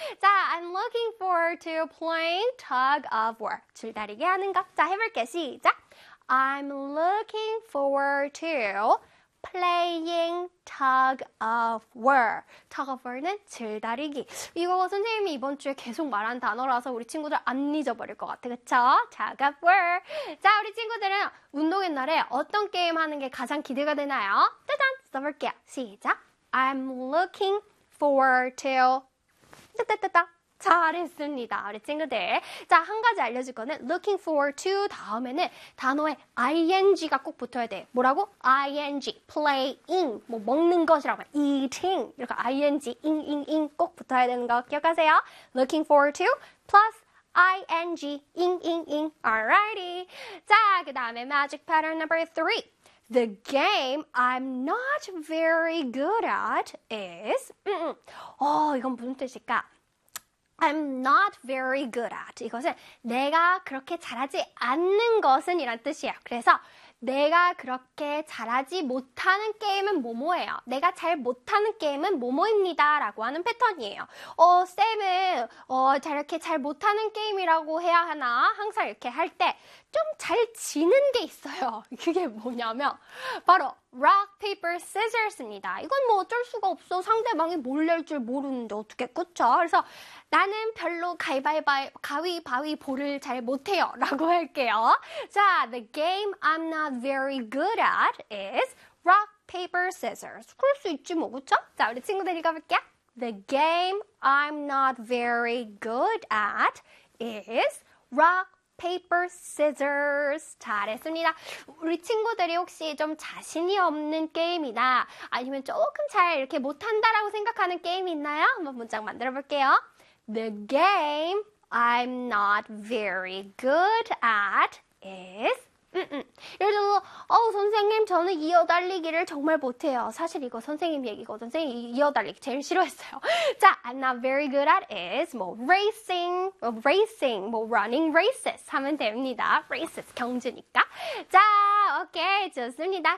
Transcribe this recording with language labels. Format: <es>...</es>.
<en>자, I'm looking forward to playing tug of war.</en> <ko>줄다리기 하는 거. 자, 해볼게. 시작.</ko> <en>I'm looking forward to playing tug of war.</en> <ko>Tug of war는 줄다리기. 이거 선생님이 이번 주에 계속 말한 단어라서 우리 친구들 안 잊어버릴 것 같아. 그쵸? Tug of war. 자, 우리 친구들은 운동의 날에 어떤 게임 하는 게 가장 기대가 되나요? 짜잔! 써볼게요. 시작.</ko> <en>I'm looking forward to.</en> <ko>따따따따. 잘했습니다, 우리 친구들. 자, 한 가지 알려줄 거는 looking forward to 다음에는 단어에 ing가 꼭 붙어야 돼. 뭐라고? ing, playing, 뭐 먹는 것이라고 해. eating, 이렇게 ing, ing, ing 꼭 붙어야 되는 거 기억하세요.</ko> <en>looking forward to plus ing, ing, ing. Alrighty.</en> <ko>자, 그 다음에</ko> <en>magic pattern number 3. The game I'm not very good at is.</en> <ko>이건 무슨 뜻일까?</ko> <en>I'm not very good at.</en> <ko>이것은 내가 그렇게 잘하지 않는 것은 이란 뜻이에요. 그래서 내가 그렇게 잘하지 못하는 게임은 뭐뭐예요? 내가 잘 못하는 게임은 뭐뭐입니다라고 하는 패턴이에요. 쌤은 이렇게 잘 못하는 게임이라고 해야 하나? 항상 이렇게 할때좀잘 지는 게 있어요. 그게 뭐냐면 바로 rock paper scissors입니다. 이건 뭐 어쩔 수가 없어. 상대방이 뭘낼줄 모르는데 어떻게 그쵸? 그래서 나는 별로 가위바위보를 잘 못해요라고 할게요.</ko> <en>자, the game I'm not very good at is rock paper scissors.</en> <ko>그럴 수 있지 뭐 그쵸? 자, 우리 친구들 읽어볼게요.</ko> <en>The game I'm not very good at is rock paper, scissors.</en> <ko>잘했습니다. 우리 친구들이 혹시 좀 자신이 없는 게임이나 아니면 조금 잘 이렇게 못한다라고 생각하는 게임이 있나요? 한번 문장 만들어 볼게요.</ko> <en>The game I'm not very good at is.</en> <ko>예를 들어, 선생님, 저는 이어달리기를 정말 못해요. 사실 이거 선생님 얘기거든. 선생님, 이어달리기 제일 싫어했어요.</ko> <en>자, I'm not very good at is, 뭐, racing, 뭐, running races</en> <ko>하면 됩니다. races, 경주니까. 자, 오케이, 좋습니다.</ko>